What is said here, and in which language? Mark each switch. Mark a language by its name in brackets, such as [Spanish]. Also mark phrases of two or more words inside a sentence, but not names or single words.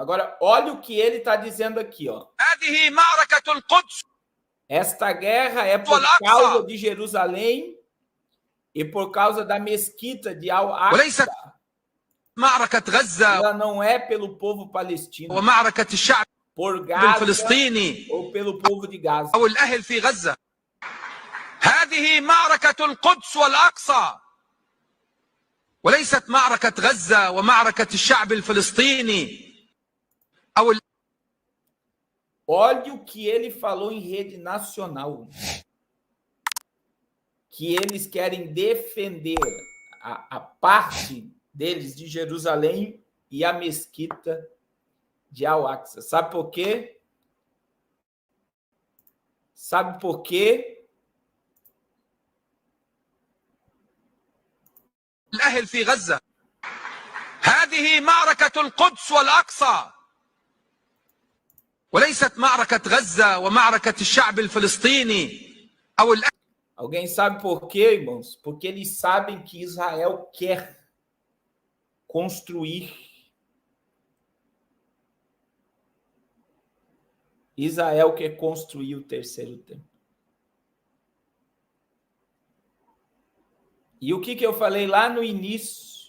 [Portuguese] Agora, olha o que ele está dizendo aqui, ó. Esta guerra é por causa de Jerusalém e por causa da mesquita de Al-Aqsa. Ela não é pelo povo palestino, por Gaza ou pelo povo de Gaza. [Arabic] هذه معركة القدس والأقصى وليست معركة غزة ومعركة الشعب الفلسطيني أو. [Portuguese] Olha o que ele falou em rede nacional, que eles querem defender a parte deles de Jerusalém e a mesquita de Al-Aqsa. Sabe por quê? Sabe por quê? [Arabic] الأهل في غزة هذه معركة القدس والأقصى وليست معركة غزة ومعركة الشعب الفلسطيني أو. [Portuguese] Alguém sabe por quê, irmãos? Porque eles sabem que Israel quer construir. Israel quer construir o terceiro templo. E o que eu falei lá no início?